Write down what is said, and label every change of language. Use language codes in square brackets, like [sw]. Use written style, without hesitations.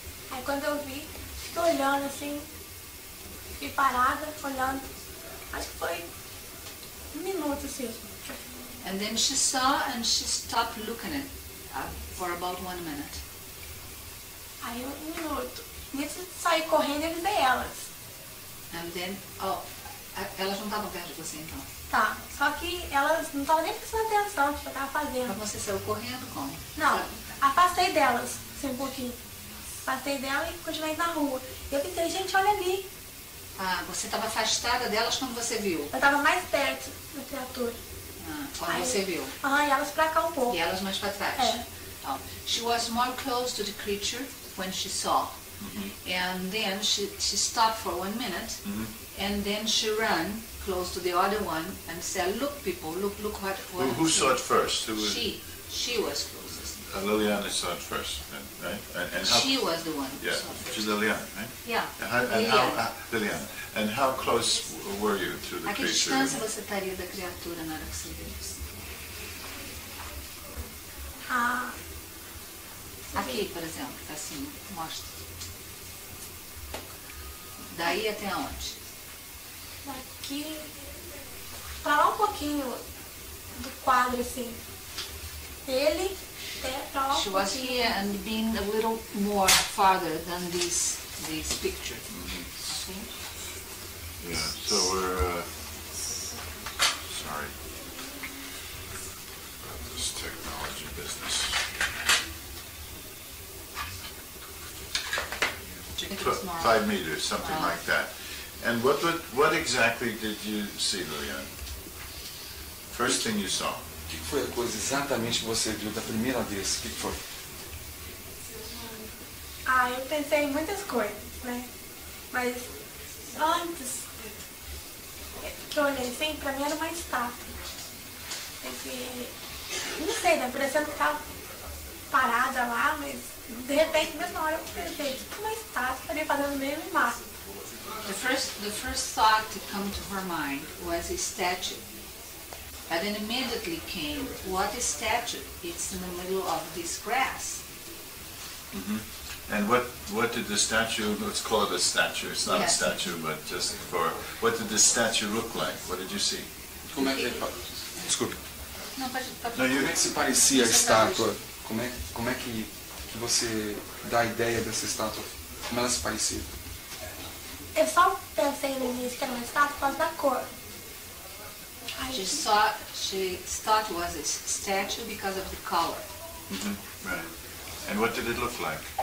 [pt] aí quando eu vi, fiquei olhando assim, fiquei parada, olhando. Acho que foi um minuto assim. [en] And then she saw and she stopped looking at for about 1 minute. [pt] Aí um minuto. Nisso de sair correndo, eu avisei elas. [en] And then, [pt] elas não estavam perto de você então? Tá, só que elas não estavam nem prestando atenção no que eu estava fazendo. Mas você saiu correndo como? Não, afastei delas, assim, um pouquinho. Afastei delas e continuei na rua. E eu pensei, gente, olha ali. Ah, você estava afastada delas quando você viu? Eu estava mais perto da criatura. Ah, quando você viu? Ah, e elas pra cá um pouco. E elas mais para trás? É. Oh. [en] She was more close to the creature when she saw. And then she stopped for 1 minute. And then she ran close to the other one and said, "Look, people, look what." Who saw it first? Who was She was closest. Liliane saw it first, right? And how, She was the one. Who yeah, saw it first. she's Liliane, right? Yeah. Liliane. And how close were you to the [pt] A que [en] creature? [pt] distância você estaria da criatura na hora que você viu isso? Ah, Aqui, por exemplo, assim, mostra. Daí até onde? daqui pra lá um pouquinho do quadro, assim. Ele até pra lá um [en] She was [pt] pouquinho. [en] here and being a little more farther than this picture. Okay? Yeah, so we're, sorry about this technology business. 5 meters, something like that. And what exactly did you see, Liliane? First thing you saw? [pt] O que foi a coisa exatamente que você viu da primeira vez? O que foi? Ah, eu pensei em muitas coisas, né? Mas antes que eu olhei assim, pra mim era uma estátua. Porque, não sei, né? Parecendo que tava parada lá, mas de repente, mesmo na hora eu pensei, tipo uma estátua ali fazendo meio no mar. [en] The first thought to come to her mind was a statue. But then immediately came, what is statue? It's in the middle of this grass. And what did the statue, let's call it a statue, it's not Yes. a statue, but just for, what did the statue look like? What did you see? [pt] Como é que desculpe. Não, pode Como é que se parecia a estátua? Como é que você dá a ideia dessa estátua? Como ela se parecia? Eu só pensei no início que era uma estátua por causa da cor. [en] She thought it was a statue because of the color. Right. And what did it look like?